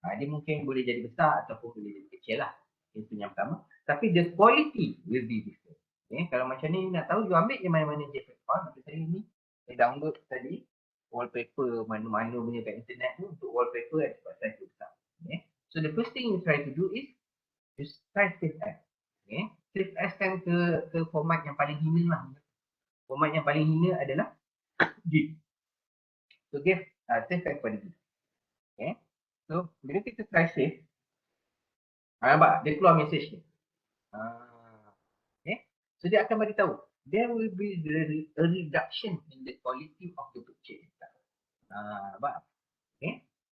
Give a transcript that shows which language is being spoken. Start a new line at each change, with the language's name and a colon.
Malay: Dia mungkin boleh jadi besar ataupun boleh jadi kecil lah. Itu yang pertama.
English: Tapi the quality will be different.
Malay: Okay. Kalau macam ni nak tahu, you ambil je mana-mana JPEG file. Macam saya ni, saya download tadi wallpaper mana-mana punya kat internet tu untuk wallpaper ada sebab size besar. Okay.
English: So the first thing you try to do is you try save as.
Malay: Okay. Save as kan ke format yang paling hina lah. Format yang paling hina adalah GIF.
English: So give save as
Malay: pada GIF. Okay. So bila kita try save, nampak dia keluar message ni.
English: Okay.
Malay: So dia akan beritahu
English: there will be a reduction in the quality of the picture.
Malay: Nampak?
English: Okay.